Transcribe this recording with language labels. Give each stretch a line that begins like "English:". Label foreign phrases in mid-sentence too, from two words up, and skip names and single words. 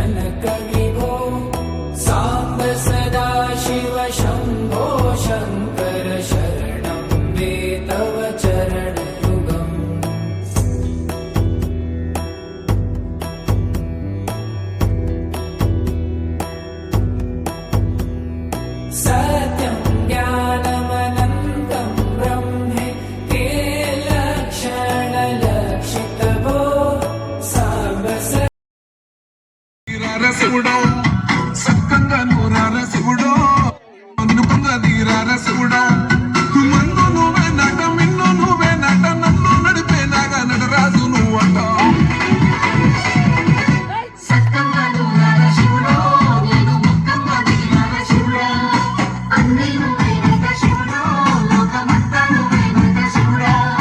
Sanskrit: जनकविभो साम्ब सदा शिव शम्भो शङ्कर शरणं मे तव चरणयुगम् सत्यं ज्ञानमनन्तं ब्रह्मे ते लक्षणलक्षितभो साम्ब
Telugu: శివుడో సక్కంగా నూరాల శివుడో అందుకుంద తీరాల శివుడో మందు నువ్వే నట మిన్ను నువ్వే నట నన్ను నడిపే నాగా నటరాజు నువ్వంట సక్కంగా నూరాల శివుడో నేను ముక్కంగా తీరాల శివుడో అన్నీ నువ్వేనంట శివుడో లోకమంతా నువ్వేనంట శివుడా